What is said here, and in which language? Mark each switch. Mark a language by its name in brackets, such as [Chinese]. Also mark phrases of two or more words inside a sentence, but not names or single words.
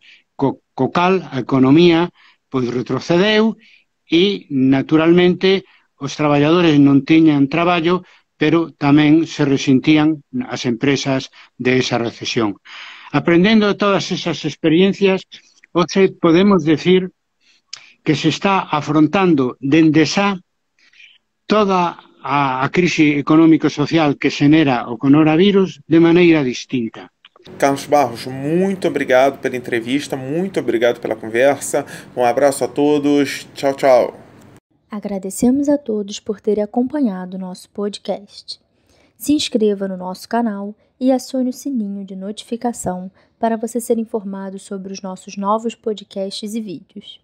[Galician] Co cal, a economía pois retrocedeu e, naturalmente, os traballadores non tiñan traballo, pero tamén se resentían as empresas de esa recesión. Aprendendo de todas esas experiencias, hoxe podemos decir que se está afrontando dende xa toda a crise económico-social que xenera o coronavirus de maneira distinta. [Portuguese] Carlos Barros, muito obrigado pela entrevista, muito obrigado pela conversa. Um abraço a todos. Tchau, tchau. Agradecemos a todos por terem acompanhado o nosso podcast. Se inscreva no nosso canal e acione o sininho de notificação para você ser informado sobre os nossos novos podcasts e vídeos.